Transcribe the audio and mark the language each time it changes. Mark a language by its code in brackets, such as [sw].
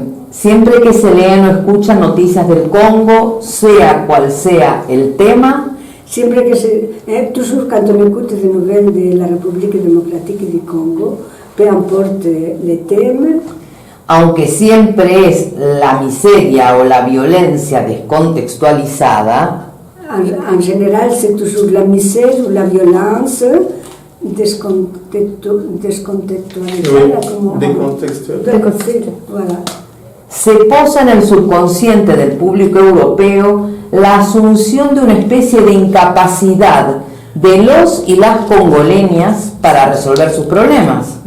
[es] Siempre que se leen o escuchan noticias del Congo, sea cual sea el tema, Siempre que [fr] toujours quand on écoute des nouvelles de la République démocratique du Congo, peu importe les thèmes, [es] aunque siempre es la miseria o la violencia descontextualizada, [fr] en général c'est toujours la misère ou la violence descontextualizada. [es] Como, [fr] Décontextualisé. Voilà. [es] se posa en el subconsciente del público europeo la asunción de una especie de incapacidad de los y las congoleñas para resolver sus problemas.